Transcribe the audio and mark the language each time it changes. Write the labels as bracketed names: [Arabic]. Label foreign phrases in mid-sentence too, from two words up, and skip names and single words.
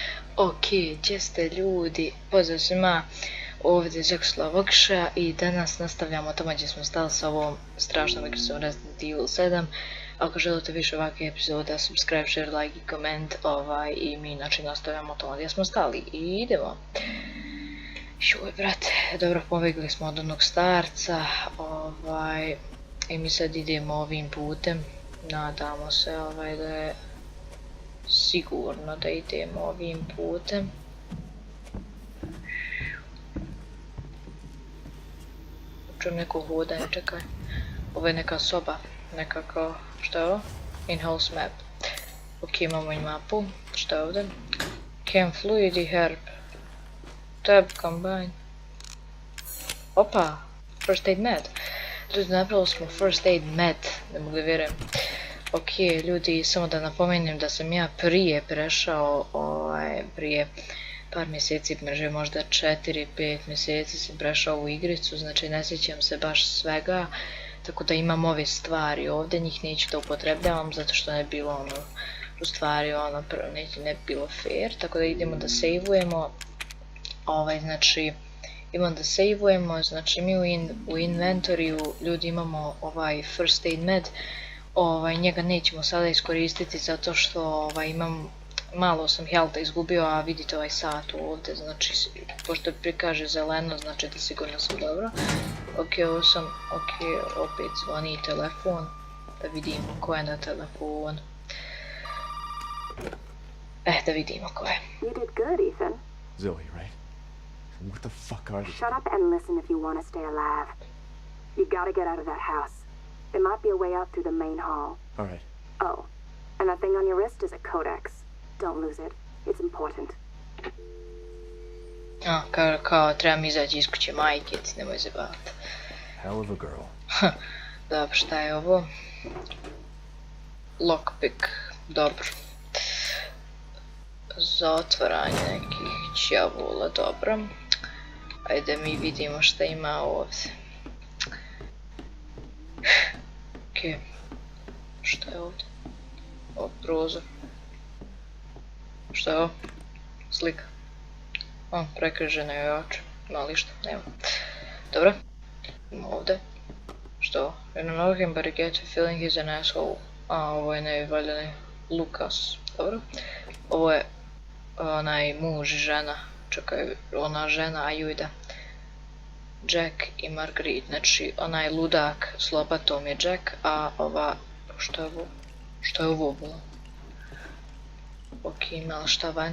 [Bosnian] Ok, gdje ste ljudi? Pozdrav svima, ovdje je Žekoslav Vokša i danas nastavljamo tamo gdje smo stali sa ovom strašnom igricom Resident Evil 7. Ako želite više ovakve epizode, [English] subscribe, share, like [Bosnian] i koment, i mi znači nastavljamo tamo gdje smo stali i idemo. Šuj, brate, dobro, pobjegli smo od onog starca, i mi sad idemo ovim putem. Nadamo se da je sigurno da idemo ovim putem. Čujem neko hodanje, čekaj. Ovo je neka soba, nekako, što je ovo? [English] In-house map. [Bosnian] Ok, imamo i mapu, što je ovdje? [English] Chem fluid i herb. Tab combine. [Bosnian] Opa, [English] first aid med. [Bosnian] Ljudi, napravili smo [English] first aid med, [Bosnian] ne mogu da vjerujem. Ok, ljudi, samo da napomenem da sam ja prije prešao, prije par mjeseci, možda 4-5 mjeseci sam prešao u igricu, znači ne sjećam se baš svega, tako da imam ove stvari ovdje, njih neću da upotrebljavam zato što ne bi bilo u stvari ne bi bilo fair, tako da idemo da saveujemo, znači mi u inventoriju ljudi imamo ovaj [English] first aid med, [Bosnian] njega nećemo sada iskoristiti zato što imam malo sam healtha izgubio, a vidite ovaj sat ovdje, znači pošto prikaže zeleno znači da sigurno sam dobro. Ok, opet zvoni telefon, da vidimo ko je na telefon. Da vidimo ko je. [English] You did good, Ethan. Zoe, right? What the fuck are they? Shut up and listen if you want to stay alive. You gotta get out of that house. There might be a way out through the main hall. Alright. Oh, and that thing on your wrist is a codex. Don't lose it. It's important. [Bosnian] Kao trebam izaći iz kuće majke, ti nemoj zabavati. [English] Hell of a girl. [Bosnian] Dobro, šta je ovo? Lockpick, dobro. Za otvaranje nekih ćavula, dobro. Ajde mi vidimo šta ima ovdje. Ok, šta je ovdje? Ovo prozor. Šta je ovo? Slika. Prekriženo je oči. Ima li što? Nema. Dobro. Imamo ovdje. Što je ovo? [English] I don't know him, but I get a feeling he's an asshole. [Bosnian] Ovo je nevaljani Lukas. Dobro. Ovo je onaj muž i žena. Čekaj, ona žena Ajuda. Jack i Marguerite. Znači, onaj ludak s lopatom je Jack, a ova... Što je ovo? Što je ovo bilo? Ok, ima li šta van?